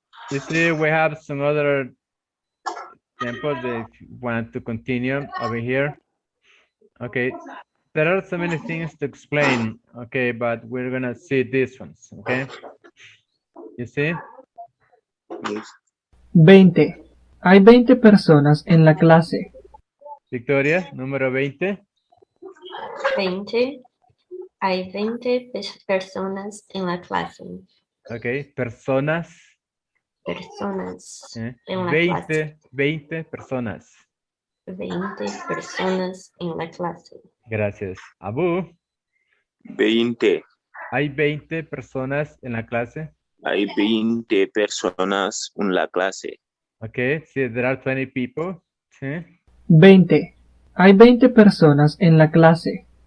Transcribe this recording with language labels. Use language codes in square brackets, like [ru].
[en] You see, we have some other examples if you want to continue over here. Okay, there are so many things to explain, okay, but we're gonna see these ones, okay? You see? [es] 20. Hay 20 personas en la clase. Victoria, número 20. 20. Hay 20 personas en la clase. Okay, personas. Personas en la 20, clase. 20 personas. 20 personas en la clase. Gracias. Abu, 20. ¿hay 20 personas en la clase? Hay 20 personas en la clase. [en] Okay, sí, there are 20 people. [es] Sí. 20. Hay 20 personas en la clase.